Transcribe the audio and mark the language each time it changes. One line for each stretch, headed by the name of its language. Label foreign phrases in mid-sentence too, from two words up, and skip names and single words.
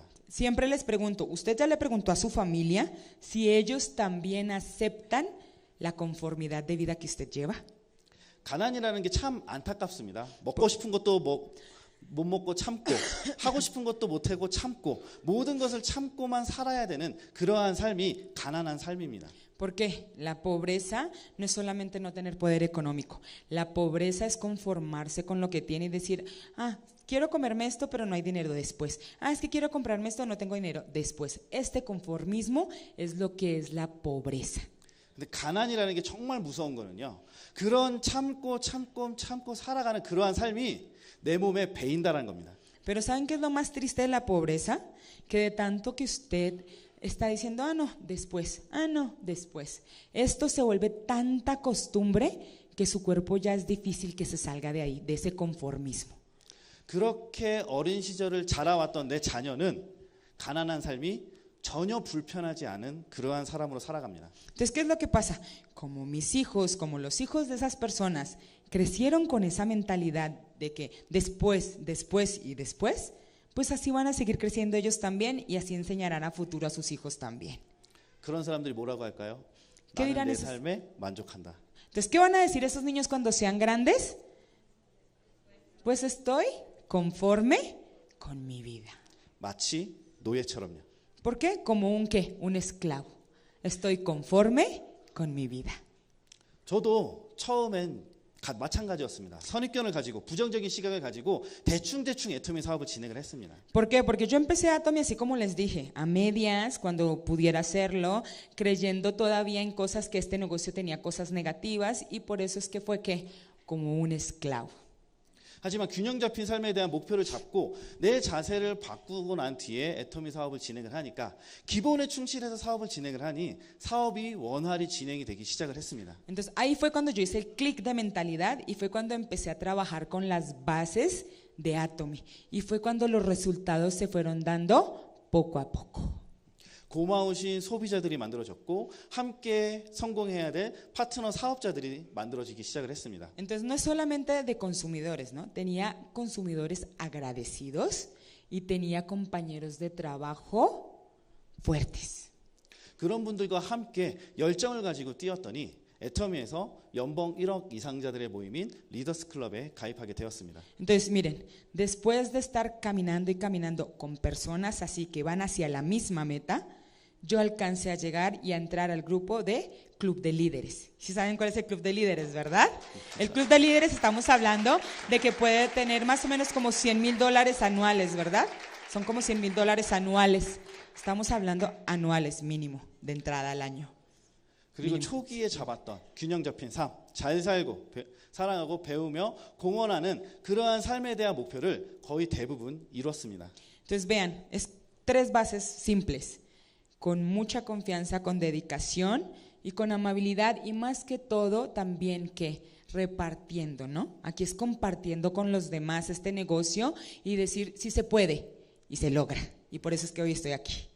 Spanish: Siempre les pregunto, ¿usted ya le preguntó a su familia si ellos también aceptan la conformidad de vida que usted lleva?
Korean: 가난이라는 게 참 안타깝습니다. 먹고 싶은 것도 못 먹고 참고 하고 싶은 것도 못 하고 참고 모든 것을 참고만 살아야 되는 그러한 삶이 가난한 삶입니다.
Spanish: Porque la pobreza no es solamente no tener poder económico. La pobreza es conformarse con lo que tiene y decir, quiero comerme esto, pero no hay dinero después. Es que quiero comprarme esto, no tengo dinero después. Este conformismo es lo que es la pobreza.
Korean: 근데 가난이라는 게 정말 무서운 거는요. 그런 참고 살아가는 그러한 삶이 내 몸에 배인다라는 겁니다.
Spanish: Pero ¿saben qué es lo más triste de la pobreza? Que de tanto que usted está diciendo, no, después, no, después. Esto se vuelve tanta costumbre que su cuerpo ya es difícil que se salga de ahí, de ese conformismo.
Korean: 그렇게 어린 시절을 자라왔던 내 자녀는 가난한 삶이 전혀 불편하지 않은 그러한 사람으로 살아갑니다.
Spanish: Entonces, ¿qué es lo que pasa? Como mis hijos, como los hijos de esas personas crecieron con esa mentalidad de que después y después, pues así van a seguir creciendo ellos también y así enseñarán a futuro a sus hijos también.
Korean: 그런 사람들이 뭐라고 할까요?
Spanish: ¿Qué
Korean: 나는
Spanish: dirán
Korean: 내
Spanish: esos?
Korean: 삶에 만족한다.
Spanish: Entonces, ¿qué van a decir esos niños cuando sean grandes? Pues estoy conforme con mi vida.
Korean: 마치 노예처럼요.
Spanish: ¿Por qué? Como un ¿qué? Un esclavo. Estoy conforme con mi vida.
Korean: 저도 처음엔 마찬가지였습니다. 선입견을 가지고 부정적인 시각을 가지고 대충 애터미 사업을 진행을 했습니다.
Spanish: ¿Por qué? Porque yo empecé Atomy así como les dije, a medias, cuando pudiera hacerlo, creyendo todavía en cosas que este negocio tenía cosas negativas y por eso es que fue que como un esclavo.
Korean: 하지만 균형 잡힌 삶에 대한 목표를 잡고 내 자세를 바꾸고 난 뒤에 애터미 사업을 진행을 하니까 기본에 충실해서 사업을 진행을 하니 사업이 원활히 진행이 되기 시작을 했습니다.
Spanish: Entonces ahí fue cuando yo hice el clic de mentalidad y fue cuando empecé a trabajar con las bases de Atomy y fue cuando los resultados se fueron dando poco a poco.
Korean: 고마우신 소비자들이 만들어졌고 함께 성공해야 될 파트너 사업자들이 만들어지기 시작을 했습니다.
Spanish: Entonces no es solamente de consumidores, ¿no? Tenía consumidores agradecidos y tenía compañeros de trabajo fuertes.
Korean: 그런 분들과 함께 열정을 가지고 뛰었더니 애터미에서 연봉 1억 이상자들의 모임인 리더스 클럽에 가입하게 되었습니다.
Spanish: Entonces miren, después de estar caminando y caminando con personas así que van hacia la misma meta, yo alcancé a llegar y a entrar al grupo de Club de Líderes. ¿Sí saben cuál es el Club de Líderes, verdad? El Club de Líderes estamos hablando de que puede tener más o menos como $100,000 anuales, ¿verdad? Son como $100,000 anuales. Estamos hablando anuales mínimo de entrada al año.
Korean: 그리고 초기에 잡았던 균형 잡힌 삶, 잘 살고 사랑하고 배우며 공헌하는 그러한 삶에 대한 목표를 거의 대부분 이뤘습니다.
Spanish: Entonces vean, es 3 bases simples. Con mucha confianza, con dedicación y con amabilidad y más que todo también que repartiendo, ¿no? Aquí es compartiendo con los demás este negocio y decir sí se puede y se logra y por eso es que hoy estoy aquí.